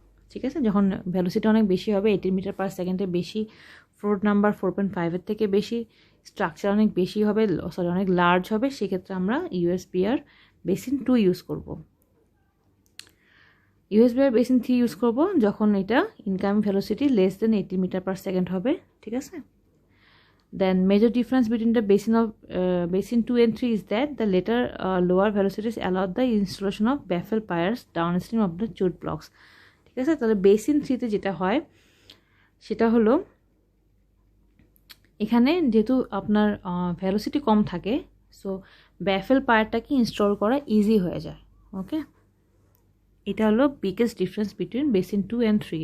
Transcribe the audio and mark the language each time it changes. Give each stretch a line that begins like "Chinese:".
Bangla: ঠিক আছে, যখন ভ্যালোসিটি অনেক বেশি হবে, 80 মিটার পার সেকেন্ডের বেশি, ফ্লোর নাম্বার 4.5-এর থেকে বেশি, স্ট্রাকচার অনেক বেশি হবে, অনেক লার্জ হবে, সেক্ষেত্রে আমরা ইউএসবিআর বেসিন 2 ইউজ করব। ইউএসবিআর বেসিন 3 ইউজ করব যখন এটা incoming velocity less than 80 metre per second হবে। ঠিক আছে,
English: then major difference between the basin 2 and 3 is that the later lower velocities allow the installation of baffle piers downstream of the chute blocks.
Bangla: ঠিক আছে, তাহলে basin 3-তে যেটা হয় সেটা হলো এখানে যেহেতু আপনার ভ্যালোসিটি কম থাকে, সো ব্যাফেল পায়ারটাকে ইনস্টল করা ইজি হয়ে যায়। ওকে, এটা হলো biggest difference between basin 2 and 3।